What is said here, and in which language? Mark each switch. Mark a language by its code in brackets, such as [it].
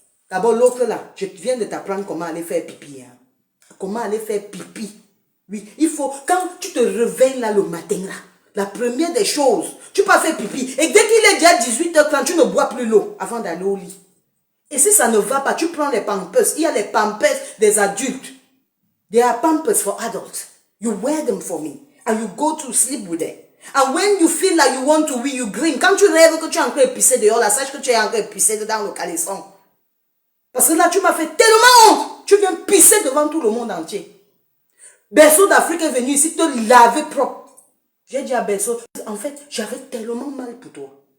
[fr] D'abord, l'autre là, je viens de t'apprendre comment aller faire pipi. Hein. Comment aller faire pipi. Oui, il faut, quand tu te réveilles là le matin là, la première des choses, tu peux faire pipi. Et dès qu'il est déjà 18h30, tu ne bois plus l'eau avant d'aller au lit. Et si ça ne va pas, tu prends les pampers. Il y a les pampers des adultes. [en] There are pampers for adults. You wear them for me. And you go to sleep with them. And when you feel like you want to win, you grin. [fr] Quand tu rêves que tu es en train de pisser dehors, là, sache que tu es en train de pisser dans le caleçon. Parce que là, tu m'as fait tellement honte. Tu viens pisser devant tout le monde entier. Berceau d'Afrique est venu ici te laver propre. J'ai dit à Berceau, en fait, j'avais tellement mal pour toi.